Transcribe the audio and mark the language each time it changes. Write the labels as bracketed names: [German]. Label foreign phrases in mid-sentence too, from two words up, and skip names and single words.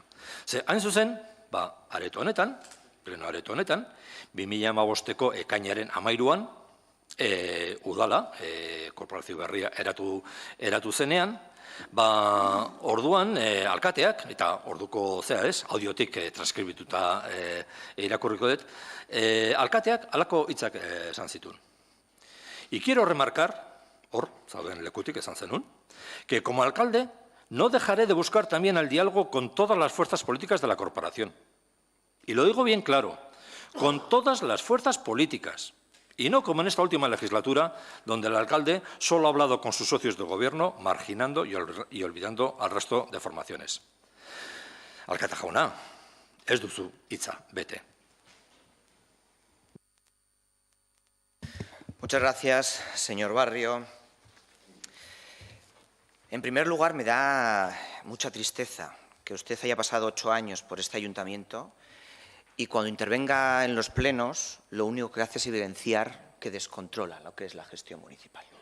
[Basque] Ze, hain zuzen, areto honetan, pleno areto honetan, 2015ko ekainaren 13an, udala, korporazio berria eratu zenean, orduan alkateak, eta orduko audiotik transkribituta irakurriko dut, alkateak halako hitzak esan zituen. [Spanish] Y quiero remarcar, [Basque] zauden lekutik esan zenun, [Spanish] que como alcalde no dejaré de buscar también el diálogo con todas las fuerzas políticas de la corporación. Y lo digo bien claro, con todas las fuerzas políticas. Y no como en esta última legislatura, donde el alcalde solo ha hablado con sus socios de gobierno, marginando y olvidando al resto de formaciones. [Basque] Alkate jauna, ez duzu hitza bete. [Spanish] Muchas gracias, señor Barrio. En primer lugar, me da mucha tristeza que usted haya pasado 8 años por este ayuntamiento y cuando intervenga en los plenos, lo único que hace es evidenciar que descontrola lo que es la gestión municipal.